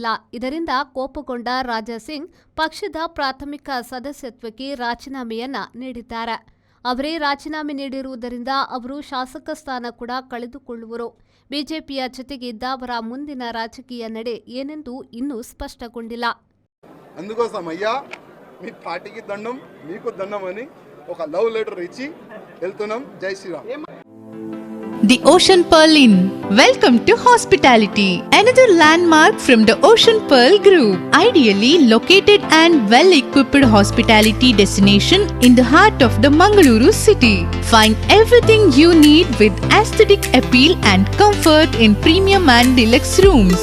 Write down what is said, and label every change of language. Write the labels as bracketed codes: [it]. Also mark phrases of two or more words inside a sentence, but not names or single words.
[kn] ಇದರಿಂದ ಕೋಪಗೊಂಡ ರಾಜಾ ಸಿಂಗ್ ಪಕ್ಷದ ಪ್ರಾಥಮಿಕ ಸದಸ್ಯತ್ವಕ್ಕೆ ರಾಜೀನಾಮೆಯನ್ನ ನೀಡಿದ್ದಾರೆ. ಅವರೇ ರಾಜೀನಾಮೆ ನೀಡಿರುವುದರಿಂದ ಅವರು ಶಾಸಕ ಸ್ಥಾನ ಕೂಡ ಕಳೆದುಕೊಳ್ಳುವರು. ಬಿಜೆಪಿಯ ಜೊತೆಗಿದ್ದ ಅವರ ಮುಂದಿನ ರಾಜಕೀಯ ನಡೆ ಏನೆಂದು ಇನ್ನೂ ಸ್ಪಷ್ಟಗೊಂಡಿಲ್ಲ. [te] అందుకోసమయ్యా మీ పార్టీకి దండం మీకు దండం అని ఒక లవ్ లెటర్ ఇచ్చి వెళ్తున్నాం. జై శ్రీరామ్. [en] The Ocean Pearl Inn. Welcome to hospitality. Another landmark from the Ocean Pearl Group. Ideally located and well-equipped hospitality destination in the heart of the Mangaluru city. Find everything you need with aesthetic appeal and comfort in premium and deluxe rooms.